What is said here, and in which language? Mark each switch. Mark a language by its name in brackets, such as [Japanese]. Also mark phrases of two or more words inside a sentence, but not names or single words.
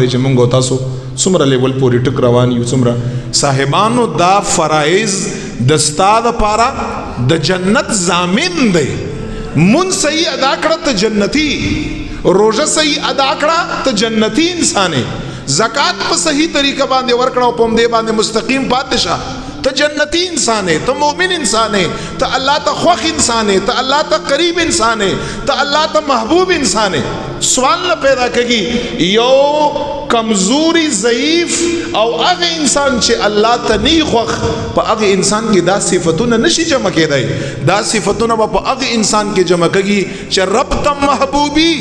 [Pashto] چې موږ او تاسو څومره لیول پورې ټک روان یو څومره صاحبانو دا فرایض د ستا دپاره د جنت ضامن دی مونځ صحیح ادا کړه ته جنتی روژه صحیح ادا کړه ته جنتی انسان زکات په صحیح طریقه باندې ورکړه او په همدې باندې مستقیم پاتې شه ته جنتی انسان ہے ته مومن انسان ہے ته الله ته خوښ انسان ہے ته الله ته قریب انسان ہے ته الله ته محبوب انسان ہے سوال نه پیدا کېږي یو کمزوری ضعیف او هغه انسان چې الله ته نه خوښ په هغه انسان کې دا صفتونه نشي جمع کېدی دا صفتونه به په هغه انسان کې جمع کېږي چې رب ته محبوبي